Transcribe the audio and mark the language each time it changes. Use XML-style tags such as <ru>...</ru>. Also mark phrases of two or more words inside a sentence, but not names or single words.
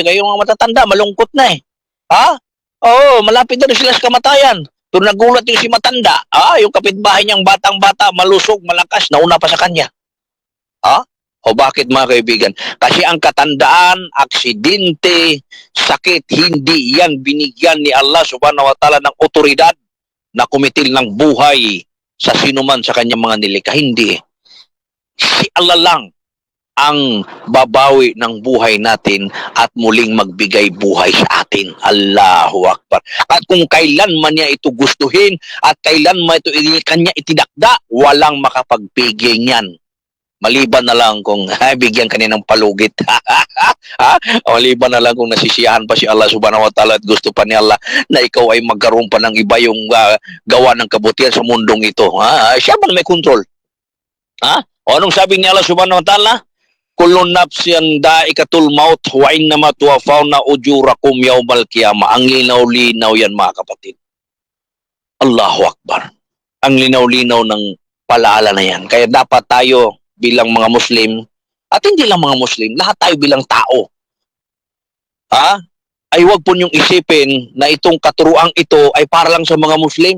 <tl>Kayo mga matatanda, malungkot na eh. Malapit na rin sila sa kamatayan. Pero nagulat yung si matanda. Yung kapitbahay niyang batang-bata, malusog, malakas, nauna pa sa kanya. Bakit mga kaibigan? Kasi ang katandaan, aksidente, sakit, hindi yan binigyan ni Allah</tl> <ar>سبحانه وتعالى</ar> <tl>ng otoridad na kumitil ng buhay sa sinuman sa kanyang mga nilikha. Hindi. Si Allah lang ang babawi ng buhay natin at muling magbigay buhay sa atin.</tl> <ar>الله أكبر.</ar> <tl>At kung kailan man niya ito gustuhin at kailan man ito kanya itinakda, walang makapagpigil niyan. Maliban na lang kung bigyan kanina ng palugit. Maliban na lang kung nasisiyahan pa si Allah</tl> <ar>سبحانه وتعالى</ar> <tl>at gusto pa ni Allah na ikaw ay magkaroon pa ng iba yung gawa ng kabutihan sa mundong ito. Siya man may control. Anong sabi ni Allah</tl> <ar>سبحانه وتعالى? كل نفس ذائقة الموت وإنما توفون أجوركم يوم القيامة.</ar> <tl>Ang linaw-linaw yan mga kapatid.</tl> <ar>الله أكبر.</ar> <tl>Ang linaw-linaw ng palaala na yan. Kaya dapat tayo bilang mga Muslim, at hindi lang mga Muslim, lahat tayo bilang tao. Ay wag po niyong isipin na itong katuruang ito ay para lang sa mga Muslim.</tl>